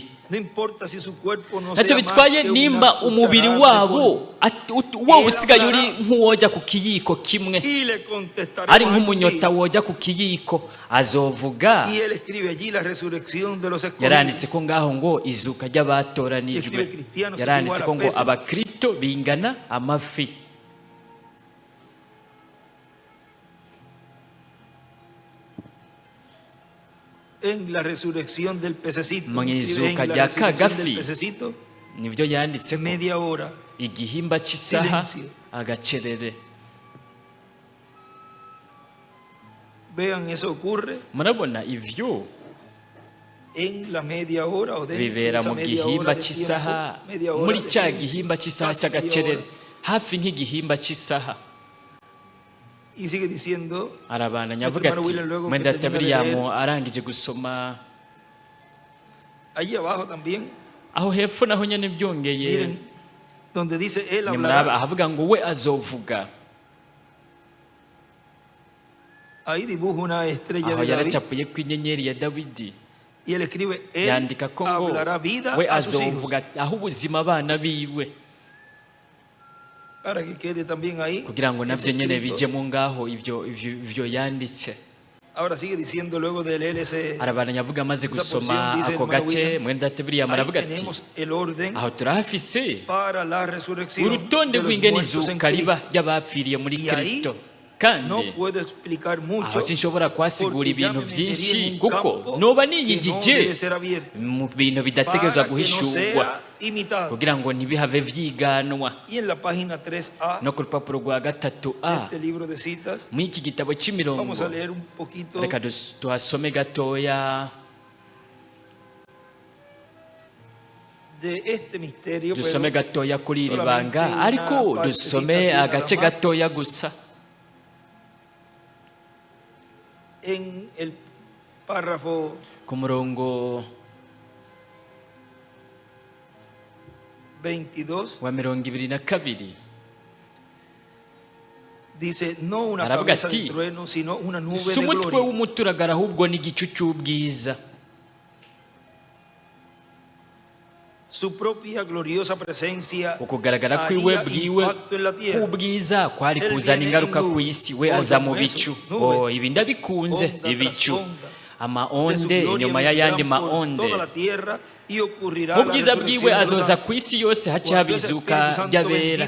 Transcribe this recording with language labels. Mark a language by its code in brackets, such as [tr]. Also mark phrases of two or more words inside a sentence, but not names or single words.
[rn] Ntacyo bitwaye nimba umubiri wabo wowe usigaye uri nk'uwoja ku kiyiko kimwe, ari nk'umunyota woja ku kiyiko, azovuga. Yaranditse ko ngaho ngo izuka ry'abatoranijwe, yaranditse ko ngo abakristo bingana amafi. [es] En la resurrección del pececito, [rn] mu izuka rya kagafi nibyo yanditse ko [es] media hora [rn] igihimba cy'isaha agacerere. [es] Vean, eso ocurre. [rn] Murabona ivyo [es] en la media hora o de [rn] bibera mu gihimba cy'isaha, muri cya gihimba cy'isaha cy'agacerere, hafi nk'igihimba cy'isaha. [es] Y sigue diciendo, [rn] arabana nyavuga ati mwenda William arangije gusoma [es] allí abajo también, [rn] aho hepfo naho nyene byongeye [es] donde dice él hablará, [rn] ahavuga ngo we azovuga. [es] Ahí dibuja una estrella de David, [rn] yaracapuye ku inyenyeri ya Dawidi, [es] y él escribe él [rn] yandika ko ngo we azovuga aho ubuzima abana biwe, kugira ngo nabyo nyene bijemo ngaho ivyo yanditse. Arabana nyavuga amaze gusoma ako gace, mwenda William aravuga ati aho turahafise urutonde rw'ingene izuka riba ry'abapfiriye muri Kristo, kandi aho sinshobora kwasigura ibintu byinshi kuko noba niyigije mu bintu bidategerezwa guhishurwa kugira ngo ntibihave vyiganwa. No ku rupapuro rwa 3A mu iki gitabo cy'imirongo, reka tuhasome gatoya dusome gatoya kuri iri banga, ariko dusome agace gatoya gusa. [es] En el párrafo [rn] ku murongo [es] 22 [rn] wa 22 [es] dice no una cabeza de trueno sino una nube de gloria. [rn] Umutwe w'umuturagara ahubwo ni igicu cy'ubwiza. [es] Su propia gloriosa presencia, [rn] ukugaragara kwiwe bwiwe kubwiza kwari kuzana ingaruka ku isi. We aza mu bicu, ibi ndabikunze, ibicu, amaonde inyuma y'ayandi maonde, mu bwiza bwiwe azoza ku isi yose haci haba izuka ry'abera.